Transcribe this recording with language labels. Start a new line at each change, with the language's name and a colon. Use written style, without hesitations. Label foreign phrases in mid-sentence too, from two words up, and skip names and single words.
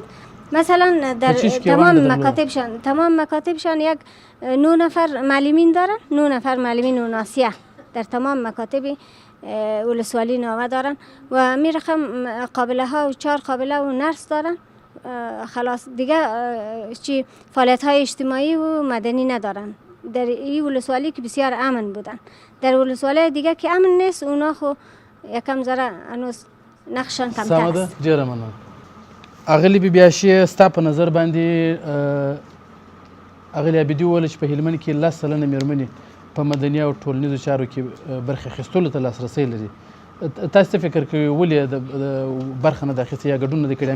Persian: مثلا در تمام مکاتبشان یک 9 نفر معلمین دارن، 9 نفر معلمین و ناسیه در تمام مکاتب ولسوالی ناوه دارن و می رقم قابله ها و 4 قابله و نرس دارن. خلاص دیگه چی فعالیت های اجتماعی و مدنی ندارن. در این ولسوالی که بسیار امن بودن، در ولسوالی دیگه که امن نیست اونا خو یکم ذره هنوز نقشان کمتر است.
Pashto: سمه ده، ډیره مننه. اغلی بیاشی ستا په نظر باندې اغلی عبیدي وویل چې په هلمند کې 10 سلنه میرمنې په مدني او ټولنیزو چارو کې برخه اخیستلو ته لاسرسی لري. تاسو څه فکر کوئ ولې برخه نه ده اخیستې یا ګډون نه دی کړی؟